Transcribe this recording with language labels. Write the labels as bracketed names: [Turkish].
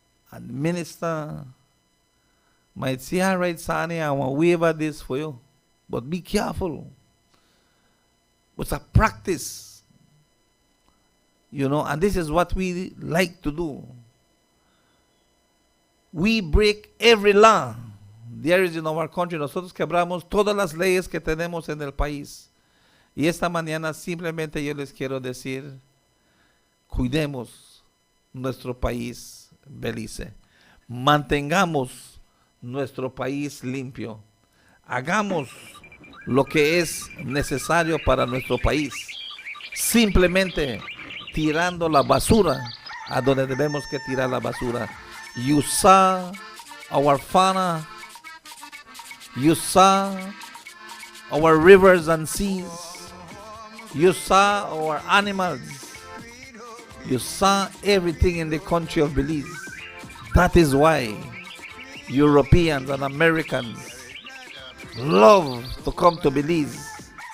[English] And the minister might say, all right, Sani, I want to waiver this for you. But be careful. It's a practice. You know, and this is what we like to do. We break every law there is in our country. [Spanish] Nosotros quebramos todas las leyes que tenemos en el país. Y esta mañana simplemente yo les quiero decir, cuidemos nuestro país, Belice. Mantengamos nuestro país limpio. Hagamos lo que es necesario para nuestro país. Simplemente tirando la basura a donde debemos que tirar la basura. [English] You saw our fauna. You saw our rivers and seas. You saw our animals. You saw everything in the country of Belize. That is why Europeans and Americans love to come to Belize.